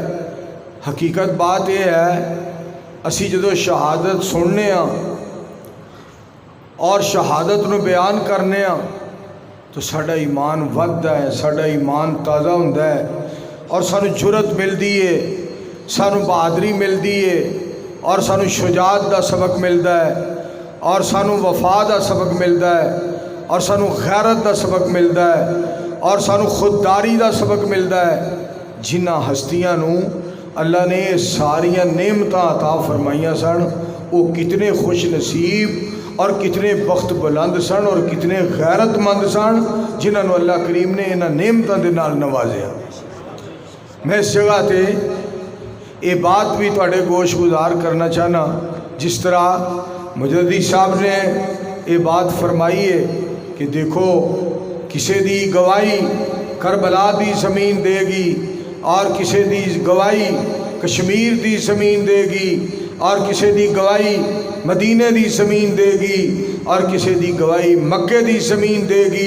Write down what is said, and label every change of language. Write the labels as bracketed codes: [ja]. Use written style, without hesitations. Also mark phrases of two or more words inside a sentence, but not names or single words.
[pa] حقیقت بات یہ ہے، اسی جدو شہادت سننے ہاں اور شہادت نو بیان کرنے ہاں تو ساڈا ایمان وددا ہے، ساڈا ایمان تازہ ہوندا ہے، اور سانو جرت ملدی ہے، سانو بہادری ملدی ہے، اور سانو شجاعت دا سبق ملدا ہے، اور سانو وفا دا سبق ملدا ہے، اور سانو غیرت دا سبق ملدا ہے، اور سانو خودداری دا سبق ملدا ہے۔ جنہ ہستیاں نو اللہ نے ساریاں نعمتاں عطا فرمائیاں سن، وہ کتنے خوش نصیب اور کتنے بخت بلند سن اور کتنے غیرت مند سن جنہاں نو اللہ کریم نے انہاں نعمتاں دے نال نوازیا۔ میں اس جگہ تے یہ بات بھی تواڈے گوش گزار کرنا چاہنا، جس طرح مجددی صاحب نے [ur] یہ بات فرمائی ہے کہ دیکھو [pa] کسے دی گواہی کربلا دی زمین دے گی، اور کسے دی گواہی کشمیر دی زمین دے گی، اور کسے دی گواہی مدینے دی زمین دے گی، اور کسے دی گواہی مکے دی زمین دے گی۔